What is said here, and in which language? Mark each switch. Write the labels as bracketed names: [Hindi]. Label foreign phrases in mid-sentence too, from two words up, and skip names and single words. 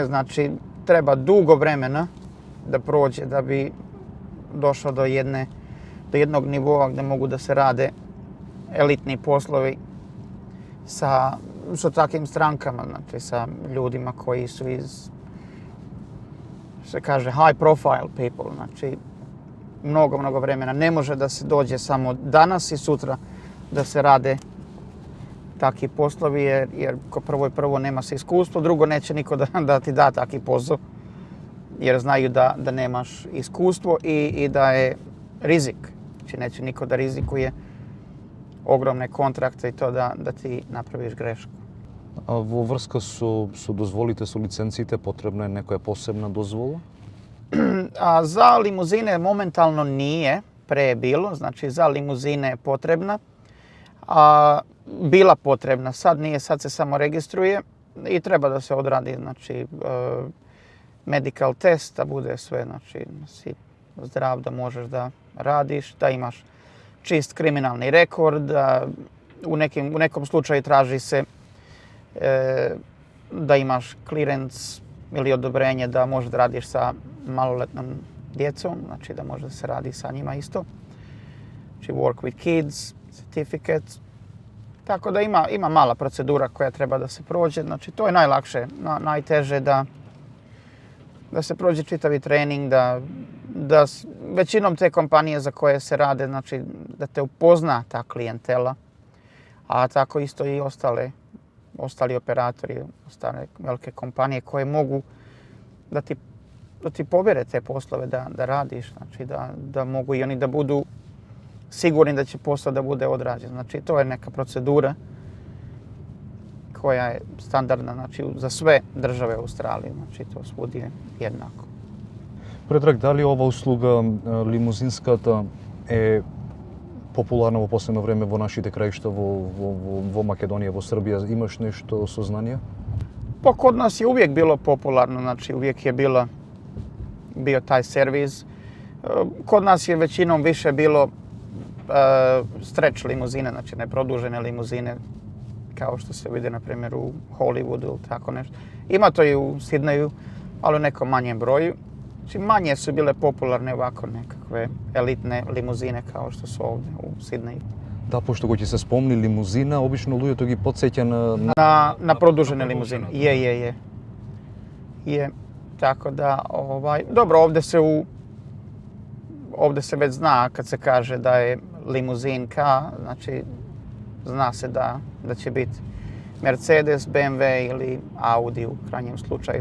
[Serbian] Znači, treba dugo vremena da prođe da bi došao do jednog nivoa gdje mogu da se rade elitni poslovi sa takvim strankama, znači sa ljudima koji su iz, se kaže, [English] high profile people, [Serbian] znači mnogo vremena. Ne može da se dođe samo danas i sutra da se rade takvi poslovi, jer ko prvo nema se iskustvo, drugo neće niko da ti da taki posao, jer znaju da nemaš iskustvo i da je rizik. Znači neće niko da rizikuje ogromne kontrakte i to da ti napraviš grešku. [Macedonian] А во врска со дозволите, со лиценциите, потребна е некоја посебна дозвола? [Serbian] A za limuzine momentalno nije, pre je bilo, znači za limuzine je potrebna. A bila potrebna, sad nije, sad se samo registruje i treba da se odradi, znači [English] medical test, [Serbian] da bude sve, znači si zdrav da možeš da radiš, da imaš čist kriminalni rekord, da u nekom slučaju traži se da imaš clearance ili odobrenje da možeš da radiš sa maloletnom djecom, znači da može da se radi sa njima isto. [English] Znači work with kids, certificate. [Serbian] Tako da ima mala procedura koja treba da se prođe. Znači to je najlakše, najteže da se prođe čitavi trening, da većinom te kompanije za koje se rade, znači da te upozna ta klijentela, a tako isto i ostali operatori, ostale velike kompanije koje mogu da ti povjere te poslove da radiš, znači da mogu i oni da budu sigurni da će posao da bude odrađen. Znači to je neka procedura koja je standardna, znači za sve države u Australiji, znači to svudi je jednako. [Macedonian] Предраг, дали ова услуга лимузинската е популарна во последно време во нашите краишта, во Македонија, во Србија? Имаш нешто сознание? [Serbian] Pa kod nas je uvijek bilo popularno, znači uvijek je bio taj servis. Kod nas je većinom više bilo stretch limuzine, znači neprodužene limuzine, kao što se vidi na primjer u Hollywoodu ili tako nešto. Ima to i u Sidneju, ali u nekom manjem broju. Znači manje su bile popularne ovako nekakve elitne limuzine kao što su ovdje u Sidneju. [Macedonian] Да, пошто го ќе се спомни лимузина, обично луѓето ги потсеќа [Serbian] na produžene limuzine. Je. Tako da, dobro, ovdje se već zna kad se kaže da je limuzinka, znači zna se da će biti Mercedes, BMW ili Audi u krajnjem slučaju.